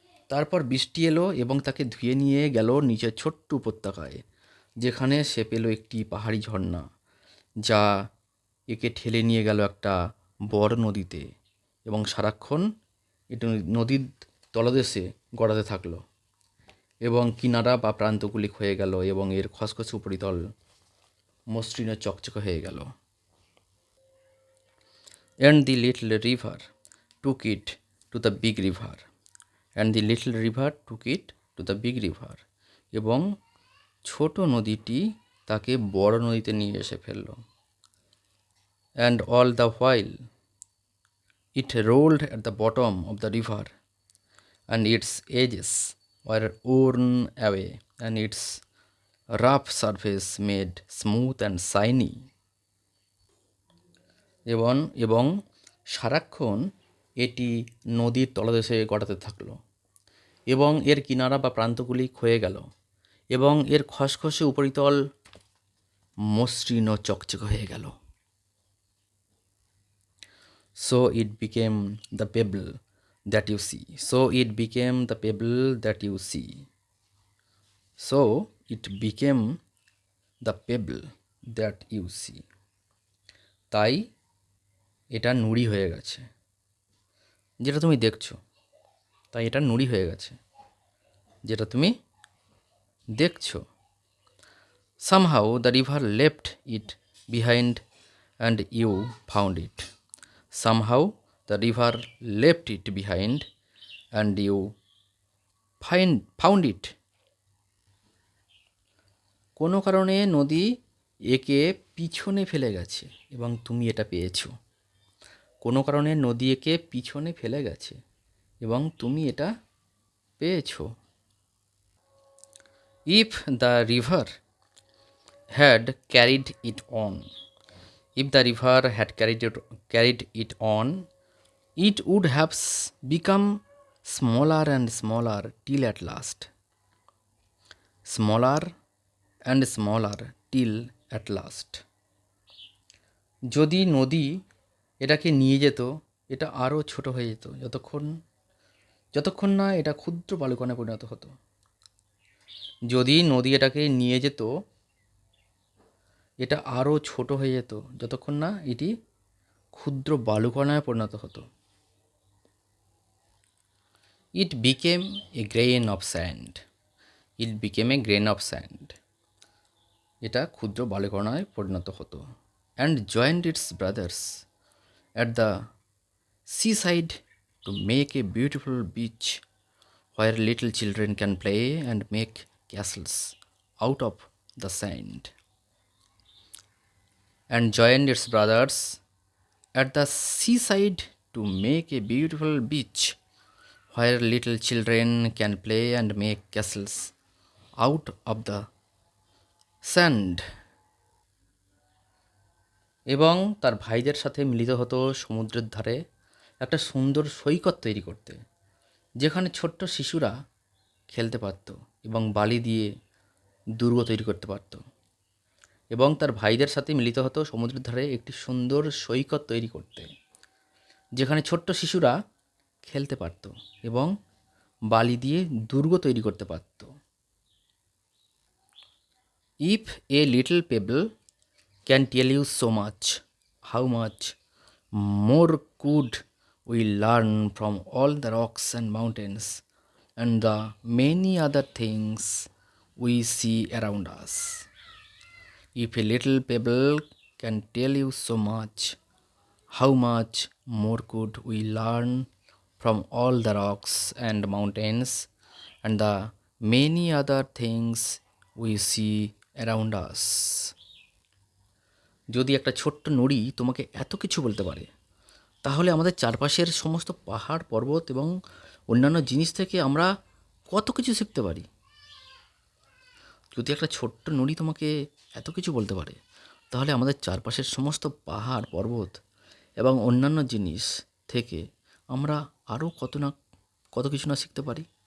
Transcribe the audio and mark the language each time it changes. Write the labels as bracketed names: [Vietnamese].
[Bangla] তারপর বৃষ্টি এলো এবং তাকে ধুয়ে নিয়ে গেল নিচের ছোট্ট উপত্যকায়, যেখানে সে পেল একটি পাহাড়ি ঝর্ণা, যা একে ঠেলে নিয়ে গেল একটা বড় নদীতে এবং সারাক্ষণ এটি নদীর তলদেশে গড়াতে থাকলো এবং কিনারা বা প্রান্তগুলি ক্ষয়ে গেল এবং এর খসখসে উপরিতল মসৃণ ও চকচকে হয়ে গেল। [English] And the little river took it to the big river. And the little river took it to the big river. [Bangla] এবং ছোট নদীটি তাকে বড় নদীতে নিয়ে এসে ফেলল। [English] And all the while it rolled at the bottom of the river, and its edges were worn away, and its rough surface made smooth and shiny. [Bangla] এবং সারাক্ষণ এটি নদীর তলদেশে গড়াতে থাকলো এবং এর কিনারা বা প্রান্তগুলি ক্ষয়ে গেল এবং এর খসখসে উপরিতল মসৃণ ও চকচকে হয়ে গেল। [English] So it became the pebble that you see. So it became the pebble that you see. So it became the pebble that you see. [Bangla] তাই এটা নুড়ি হয়ে গেছে, যেটা তুমি দেখছো। তাই এটা নুড়ি হয়ে গেছে, যেটা তুমি দেখছো। [English] Somehow the river left it behind and you found it. Somehow The river left it behind and you found it. [Bangla] কোনো কারণে নদী একে পিছনে ফেলে গেছে এবং তুমি এটা পেয়েছো। কোনো কারণে নদী একে পিছনে ফেলে গেছে এবং তুমি এটা পেয়েছো। [English] If the river had carried it on, if the river had carried it on, it would have become smaller and smaller till at last. Smaller and smaller till at last. [Bangla] যদি নদী এটাকে নিয়ে যেত, এটা আরও ছোট হয়ে যেত যতক্ষণ না এটা ক্ষুদ্র বালুকণায় পরিণত হতো। যদি নদী এটাকে নিয়ে যেত, এটা আরও ছোট হয়ে যেত যতক্ষণ না এটি ক্ষুদ্র বালুকণায় পরিণত হতো। [English] It became a grain of sand. It became a grain of sand. [Bangla] এটা ক্ষুদ্র বালুকণায় পরিণত হতো। [English] And joined its brothers at the seaside to make a beautiful beach where little children can play and make castles out of the sand. And joined its brothers at the seaside to make a beautiful beach where little children can play and make castles out of the sand. [Bangla] এবং তার ভাইদের সাথে মিলিত হতো সমুদ্রের ধারে একটা সুন্দর সৈকত তৈরি করতে, যেখানে ছোট্ট শিশুরা খেলতে পারত এবং বালি দিয়ে দুর্গ তৈরি করতে পারত। এবং তার ভাইদের সাথে মিলিত হতো সমুদ্রের ধারে একটি সুন্দর সৈকত তৈরি করতে, যেখানে ছোট্ট শিশুরা খেলতে পারত এবং বালি দিয়ে দুর্গ তৈরি করতে পারত। [English] If a little pebble can tell you so much, how much more could we learn from all the rocks and mountains and the many other things we see around us? If a little pebble can tell you so much, how much more could we learn from all the rocks and mountains and the many other things we see around us? [Bangla] যদি একটা ছোট্ট নুড়ি তোমাকে এত কিছু বলতে পারে, তাহলে আমাদের চারপাশের সমস্ত পাহাড় পর্বত এবং অন্যান্য জিনিস থেকে আমরা কত কিছু শিখতে পারি। যদি একটা ছোট্ট নুড়ি তোমাকে এত কিছু বলতে পারে, তাহলে আমাদের চারপাশের সমস্ত পাহাড় পর্বত এবং অন্যান্য জিনিস থেকে আমরা আরও কত কিছু না শিখতে পারি।